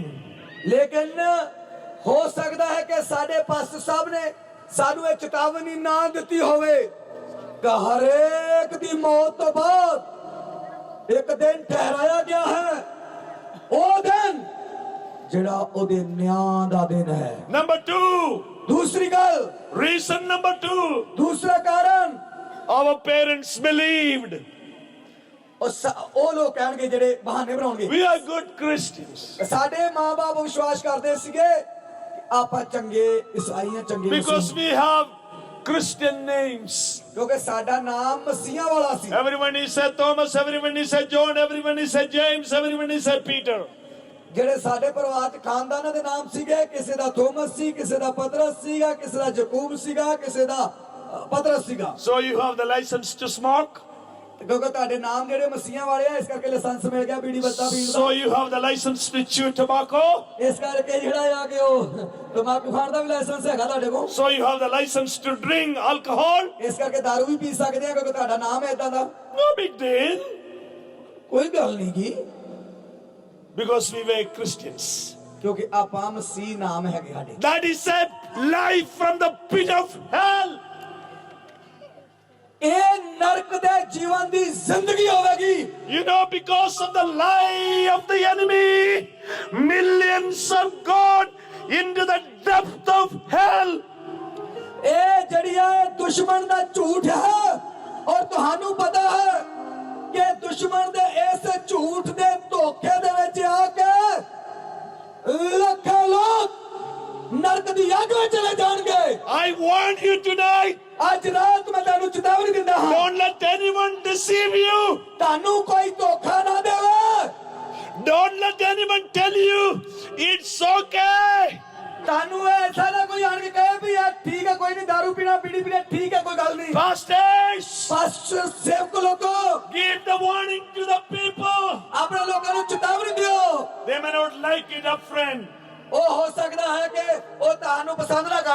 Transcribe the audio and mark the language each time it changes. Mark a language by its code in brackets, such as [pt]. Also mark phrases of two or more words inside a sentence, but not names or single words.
[pa] ਲੇਕਿਨ ਹੋ ਸਕਦਾ ਹੈ ਕਿ ਸਾਡੇ ਪਾਸਟਰ ਸਾਹਿਬ ਨੇ ਸਾਨੂੰ ਇਹ ਚੇਤਾਵਨੀ ਨਾ ਦਿੱਤੀ ਹੋਵੇ ਕਿ ਹਰੇਕ ਦੀ ਮੌਤ ਤੋਂ ਬਾਅਦ ਇੱਕ ਦਿਨ ਠਹਿਰਾਇਆ ਗਿਆ ਹੈ ਉਹ ਦਿਨ ਜਿਹੜਾ ਉਹਦੇ ਨਿਆਂ ਦਾ ਦਿਨ ਹੈ [en] Number 2, [pa] ਦੂਸਰੀ ਗੱਲ [en] reason number 2, [pa] ਦੂਸਰਾ ਕਾਰਨ [en] our parents believed. [pa] ਉਹ ਲੋਕ ਕਹਿਣਗੇ ਜਿਹੜੇ ਬਹਾਨੇ ਬਣਾਉਣਗੇ [en] We are good Christians. [pa] ਸਾਡੇ ਮਾਂ-ਬਾਪ ਵਿਸ਼ਵਾਸ ਕਰਦੇ ਸੀਗੇ ਕਿ ਆਪਾਂ ਚੰਗੇ ਈਸਾਈਆਂ ਚੰਗੇ [en] Because we have Christian names. [pa] ਕਿਉਂਕਿ ਸਾਡਾ ਨਾਮ ਮਸੀਹਾਂ ਵਾਲਾ ਸੀ [en] Everyone is said Thomas, everyone is said John, everyone is said James, everyone is said Peter. [pa] ਜਿਹੜੇ ਸਾਡੇ ਪਰਿਵਾਰ ਚ ਖਾਨਦਾਨਾਂ ਦੇ ਨਾਮ ਸੀਗੇ ਕਿਸੇ ਦਾ ਥੋਮਸ ਸੀ ਕਿਸੇ ਦਾ ਪਤਰਸ ਸੀਗਾ ਕਿਸੇ ਦਾ ਯਾਕੂਬ ਸੀਗਾ ਕਿਸੇ ਦਾ ਪਤਰਸ ਸੀਗਾ [en] So you have the license to smoke. [pa] ਕਿਉਂਕਿ ਤੁਹਾਡੇ ਨਾਮ ਜਿਹੜੇ ਮਸੀਹਾਂ ਵਾਲੇ ਆ ਇਸ ਕਰਕੇ ਲਾਇਸੈਂਸ ਮਿਲ ਗਿਆ ਬੀੜੀ ਬੱਤਾ ਪੀਣ [en] So [pa] ਦਾ [en] you have the license to chew tobacco. [pa] ਇਸ ਕਰਕੇ ਜਿਹੜਾ ਆ ਕਿ ਉਹ ਤਮਾਕੂ ਖਾਣ ਦਾ ਵੀ ਲਾਇਸੈਂਸ ਹੈਗਾ ਤੁਹਾਡੇ ਕੋਲ [en] So you have the license to drink alcohol. [pa] ਇਸ ਕਰਕੇ ਦਾਰੂ ਵੀ ਪੀ ਸਕਦੇ ਆ ਕਿਉਂਕਿ ਤੁਹਾਡਾ ਨਾਮ ਹੈ ਇਦਾਂ ਦਾ [en] No big deal. [pa] ਕੋਈ ਗੱਲ ਨਹੀਂ ਗੀ [en] Because we were Christians. [pa] ਕਿਉਂਕਿ ਆਪਾਂ ਮਸੀਹ ਨਾਮ ਹੈਗੇ ਸਾਡੇ [en] That is a life from the pit of hell. [pa] ਇਹ ਨਰਕ ਦੇ ਜੀਵਨ ਦੀ ਜ਼ਿੰਦਗੀ ਹੋਵੇਗੀ [en] You know, because of the lie of the enemy, millions have gone into the depth of hell. [pa] ਇਹ ਜਿਹੜੀਆਂ ਇਹ ਦੁਸ਼ਮਣ ਦਾ ਝੂਠ ਹੈ ਔਰ ਤੁਹਾਨੂੰ ਪਤਾ ਹੈ ਕਿ ਦੁਸ਼ਮਣ ਦੇ ਇਸ ਝੂਠ ਦੇ ਧੋਖੇ ਦੇ ਵਿੱਚ ਆ ਕੇ ਲੱਖਾਂ ਲੋਕ ਨਰਕ ਦੀ ਅੱਗ ਵਿੱਚ ਚਲੇ ਜਾਣਗੇ [en] I warn you tonight, [pa] ਅੱਜ ਰਾਤ ਮੈਂ ਤੁਹਾਨੂੰ ਚੇਤਾਵਨੀ ਦਿੰਦਾ ਹਾਂ [en] don't let anyone deceive you. [pa] ਤੁਹਾਨੂੰ ਕੋਈ ਧੋਖਾ ਨਾ ਦੇਵੇ [en] Don't let anyone tell you it's okay. [pa] ਤੁਹਾਨੂੰ ਐਸਾ ਨਾ ਕੋਈ ਆਣ ਕੇ ਕਹੇ ਵੀ ਇਹ ਠੀਕ ਹੈ ਕੋਈ ਨਹੀਂ ਦਾਰੂ ਪੀਣਾ ਬੀੜੀ ਪੀਣਾ ਠੀਕ ਹੈ ਕੋਈ ਗੱਲ ਨਹੀਂ [en] Pastors, [pa] ਪਾਸਟਰ ਸੇਵਕ ਲੋਕੋ [en] give the warning to the people. [pa] ਆਪਣੇ ਲੋਕਾਂ ਨੂੰ ਚੇਤਾਵਨੀ ਦਿਓ [en] They may not like it up front, [pa] ਉਹ ਹੋ ਸਕਦਾ ਹੈ ਕਿ ਉਹ ਤੁਹਾਨੂੰ ਪਸੰਦ ਨਾ ਕਰਨ